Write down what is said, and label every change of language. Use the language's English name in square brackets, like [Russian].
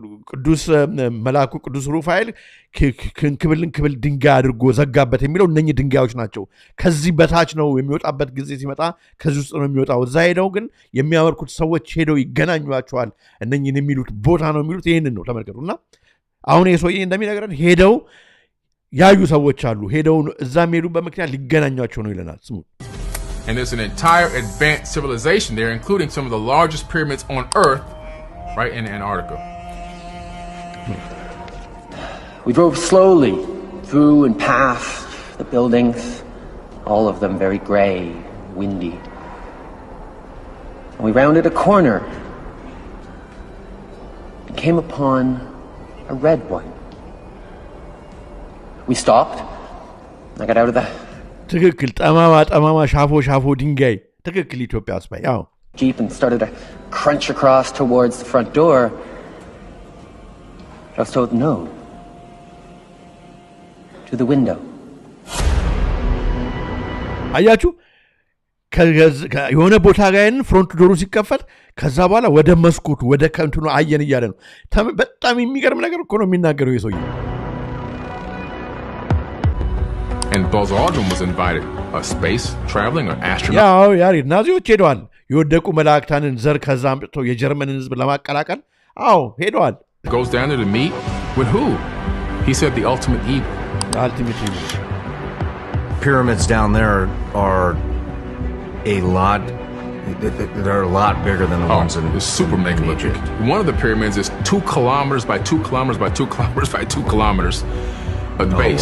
[Amharic] ቅዱስ መልአኩ ቅዱስ ሩፋኤል ክብል ድንጋይ አድርጎ ዘጋበት የሚለው እነኚህ ድንጋዮች ናቸው። ከዚህ በታች ነው የሚወጣበት ጊዜ ሲመጣ ከዚህ ውስጥ ነው የሚወጣው። እዛ ሄደው ግን የሚያመልኩት ሰዎች ሄደው ይገናኟቸዋል። እነኚህን የሚሉት ቦታ ነው የሚሉት ይሄንን ነው። ተመልከቱና አሁን የሰውዬ እንደሚነግረን ሄደው ያዩ ሰዎች አሉ። ሄደው እዛ የሚሄዱበት ምክንያት ሊገናኟቸው ነው ይለናል። ስሙ [English] And there's an entire advanced civilization there, including some of the largest pyramids on Earth, right in Antarctica. We drove slowly through and past the buildings, all of them very gray, windy. And we rounded a corner and came upon a red one. We stopped. I got out of the [Amharic] ትክክል ጠማማ ሻፎ ድንጋይ ትክክል ኢትዮጵያ ውስጥ ያው [English] Jeep and started to crunch across towards the front door. I was told no. To the window. [Amharic] አያችሁ የሆነ ቦታ ጋር [English] ፍሮንት ዶሩ [Amharic] ሲከፈት ከዛ በኋላ ወደ መስኮቱ ወደ ከንቱኑ አየን እያለ ነው። በጣም የሚገርም ነገር እኮ ነው የሚናገረው የሰውዬው። [English] And Buzz Aldrin was invited, a space traveling or astronaut. [Amharic] ያው ያሬድ ናዚዎች ሄደዋል። የወደቁ መላእክታንን ዘር ከዛ አምጥተው የጀርመንን ህዝብ ለማቀላቀል ሄደዋል። [English] Goes down there to meet with who? He said the ultimate evil. Pyramids down there are a lot. They're a lot bigger than the ones in super megalithic. One of the pyramids is 2 kilometers by 2 kilometers by 2 kilometers by 2 kilometers at base.